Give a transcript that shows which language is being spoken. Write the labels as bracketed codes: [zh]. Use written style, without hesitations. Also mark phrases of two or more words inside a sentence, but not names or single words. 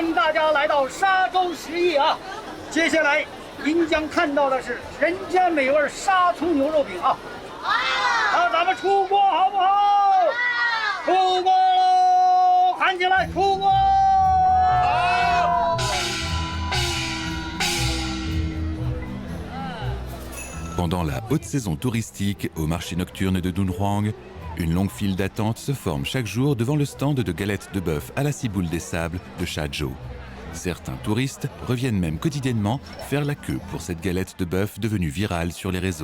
[zh] 大家来到沙洲食艺啊！接下来您将看到的是人间美味沙葱牛肉饼啊！好，咱们出锅好不好？出锅喽！喊起来，出锅！好。 [fr] Pendant la haute saison touristique au marché nocturne de Dunhuang, une longue file d'attente se forme chaque jour devant le stand de galettes de bœuf à la ciboule des sables de Shazhou. Certains touristes reviennent même quotidiennement faire la queue pour cette galette de bœuf devenue virale sur les réseaux.